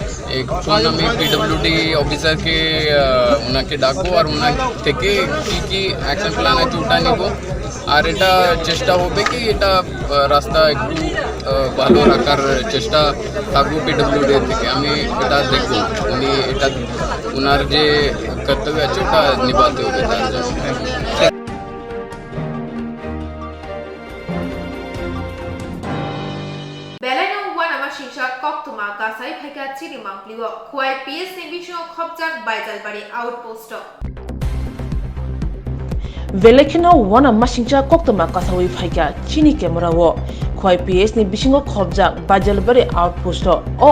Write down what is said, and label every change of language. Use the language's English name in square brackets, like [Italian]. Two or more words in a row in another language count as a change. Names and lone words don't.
[Bangla] এখন আমি পিডব্লিউডি অফিসারকে ওনাকে ডাকবো আর ওনার থেকে কি [English] action plan [Bangla] আছে ওটা নিব আর এটা চেষ্টা হবে কি এটা রাস্তা একটু ভালো রাখার চেষ্টা থাকবো পিডব্লিউডি থেকে আমি এটা দেখবো উনি এটা ওনার যে কর্তব্য আছে ওটা নিভাতে হবে তার জন্য [Kok Borok] Koktwma gasai phaika chini mangpliwo khwai PS ni bisho khopjak baijalbari outpost Velekino wana masingcha Koktwma kasawi phaika chini camera wo khwai PS ni bisingo khopjak baijalbari outpost o